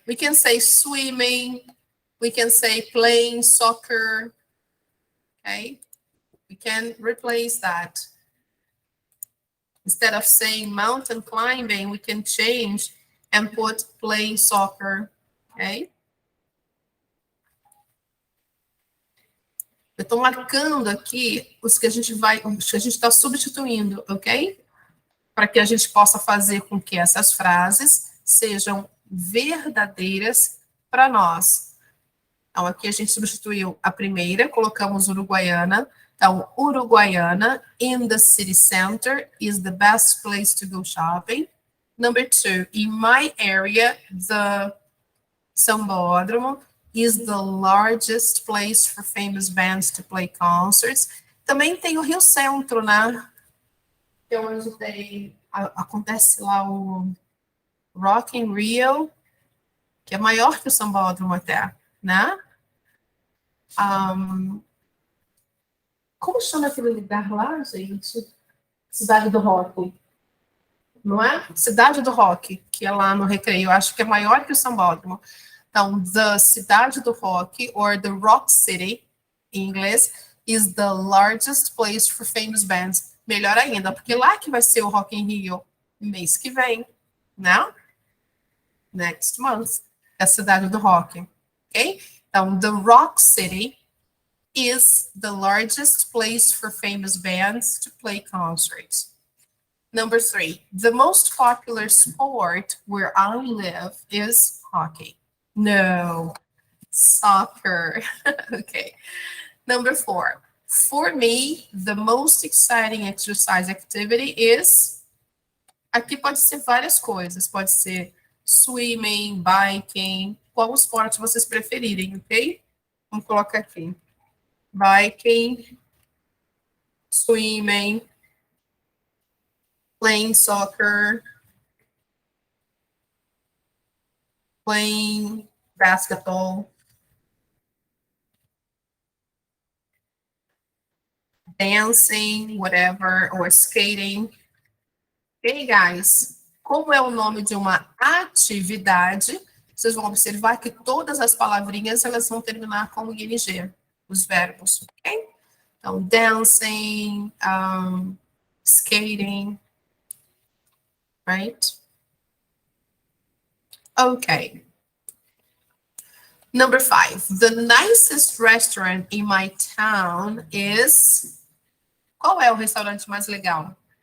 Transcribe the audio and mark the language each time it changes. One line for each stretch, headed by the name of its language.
English: We can say swimming, we can say playing soccer, okay? We can replace that. Instead of saying mountain climbing, we can change and put playing soccer, ok?
Portuguese: Eu estou marcando aqui os que a gente está substituindo, ok? Para que a gente possa fazer com que essas frases sejam verdadeiras para nós. Então, aqui a gente substituiu a primeira, colocamos Uruguaiana.
English: Então, Uruguaiana in the city center is the best place to go shopping. Number 2, in my area, the Sambódromo is the largest place for famous bands to play concerts.
Portuguese: Também tem o Rio Centro, né? Que é onde acontece lá o Rock in Rio, que é maior que o Sambódromo até, né? Como chama aquele lugar lá, gente? Cidade do Rock. Não é? Cidade do Rock, que é lá no Recreio. Acho que é maior que o Sambódromo. Então,
English: the Cidade do Rock, or the Rock City,
Portuguese: em inglês,
English: is the largest place for famous bands.
Portuguese: Melhor ainda, porque lá que vai ser o Rock in Rio mês que vem, né?
English: Next month,
Portuguese: é a cidade do rock, ok?
English: Então, the Rock City is the largest place for famous bands to play concerts. Number 3, the most popular sport where I live is hockey. No, soccer. Okay. Number 4, for me, the most exciting exercise activity is...
Portuguese: Aqui pode ser várias coisas, pode ser swimming, biking, qual esporte vocês preferirem, ok? Vamos colocar aqui.
English: Biking, swimming, playing soccer, playing basketball, dancing, whatever, or skating. Ok, guys?
Portuguese: Como é o nome de uma atividade, vocês vão observar que todas as palavrinhas elas vão terminar com ing, os verbos, ok?
English: Então, dancing, skating, right? Okay. Number 5, the nicest restaurant in my town is...
Portuguese: Qual é o restaurante mais legal?